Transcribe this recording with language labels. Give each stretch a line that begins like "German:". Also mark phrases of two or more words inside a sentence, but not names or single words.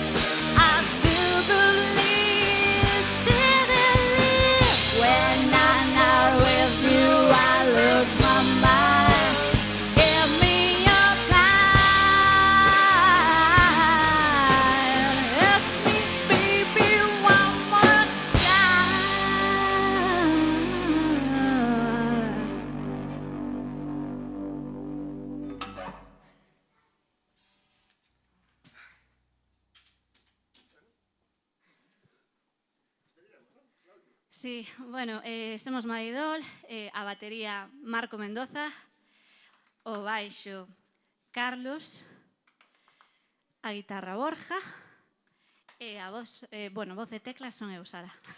English: I still believe when I'm not with you, I lose my mind. Give me your sign. Hit me, baby, one more time.
Galician: Sí, bueno, somos Madidol, a batería Marco Mendoza, o baixo Carlos, a guitarra Borja, e a voz, voz e teclas son eu, Sara.